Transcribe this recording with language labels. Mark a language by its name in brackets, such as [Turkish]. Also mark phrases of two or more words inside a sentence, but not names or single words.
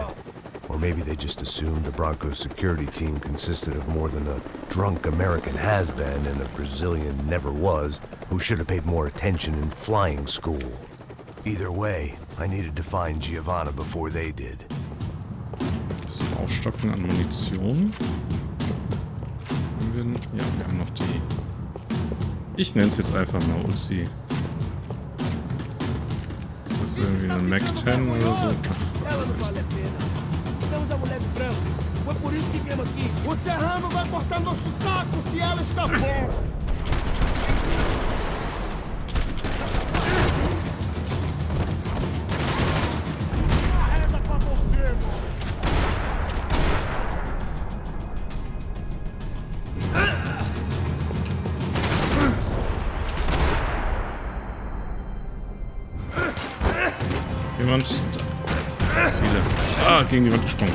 [English] Or maybe they just assumed the Broncos security team consisted of more than a drunk American has-been and a Brazilian never-was who should have paid more attention in flying school. Either way, I needed to find Giovanna before they did. [German] Bisschen Aufstocken an Munition. Ja, wir haben noch die... Ich nenne es jetzt einfach mal Uzi. Ist das irgendwie ein Mac 10 oder so? Ach, was weiß ich. [Portuguese] Matamos a mulher de branco. Foi por isso que viemos aqui. O Serrano vai cortar nosso saco se ela escapar. Reza pra você, [German] Jemand? Da. Ganz viele. Ah, gegen die Wand gesprungen.